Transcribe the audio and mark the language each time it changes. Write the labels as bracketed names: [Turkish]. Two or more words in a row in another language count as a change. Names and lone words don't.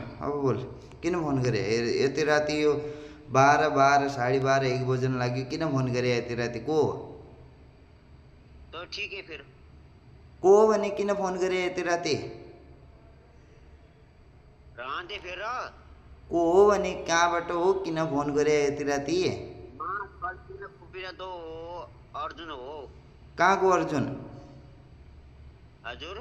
[Nepali] अब बोल किन फोन गरे यति राति यो 12 12:30 1 बजन लाग्यो किन फोन गरे यति राति को हो [Hindi] तो ठीक है फिर [Nepali] को हो भने किन फोन गरे यति राति [Hindi] रहने फिर [Nepali] को हो भने कहाँबाट हो किन फोन गरे यति राति तो अर्जुन हो कहाँको अर्जुन हजुर